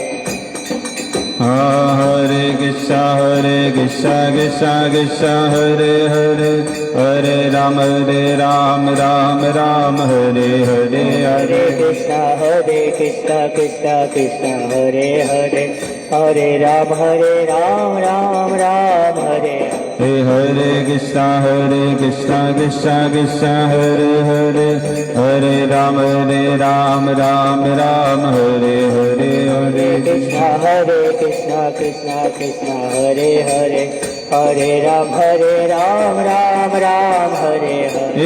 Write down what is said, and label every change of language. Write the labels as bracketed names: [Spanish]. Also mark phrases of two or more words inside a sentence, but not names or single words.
[Sanskrit] હરે કૃષ્ણ કૃષ્ણ કૃષ્ણ હરે હરે હરે રામ રામ રામ હરે હરે હરે કૃષ્ણ કૃષ્ણ કૃષ્ણ હરે હરે હરે રામ રામ રામ હરે हरे कृष्ण कृष्ण कृष्ण हरे हरे हरे राम राम राम हरे हरे हरे कृष्ण कृष्ण कृष्ण हरे हरे हरे राम राम राम हरे हरे